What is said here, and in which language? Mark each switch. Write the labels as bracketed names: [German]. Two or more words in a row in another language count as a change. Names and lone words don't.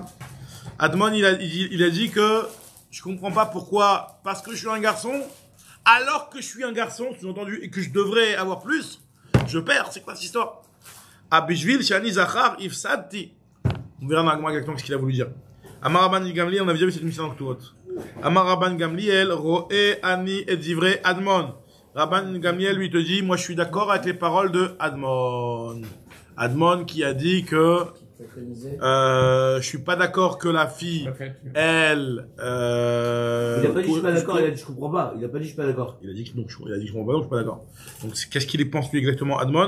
[French] Admon, il a dit que, je comprends pas pourquoi, parce que je suis un garçon, alors que je suis un garçon, sous-entendu, et que je devrais avoir plus, je perds. C'est quoi cette histoire? [Hebrew] בשביל שאני זכר הפסדתי. [French] On verra dans la Gemara exactement ce qu'il a voulu dire. [Hebrew] אמר רבן גמליאל, [French] on a déjà vu cette mission dans Ktuvot. [Hebrew] אמר רבן גמליאל, רואה, אני, את דברי, אדמון. [French] Rabban Gamliel lui te dit, moi je suis d'accord avec les paroles de Admon. Admon qui a dit que je suis pas d'accord que la fille, elle. Il a pas dit je suis pas d'accord, il a dit je comprends pas. Il a pas dit je suis pas d'accord. Il a dit que non, il a dit que je comprends pas, donc je suis pas d'accord. Donc qu'est-ce qu'il pense lui exactement, Admon?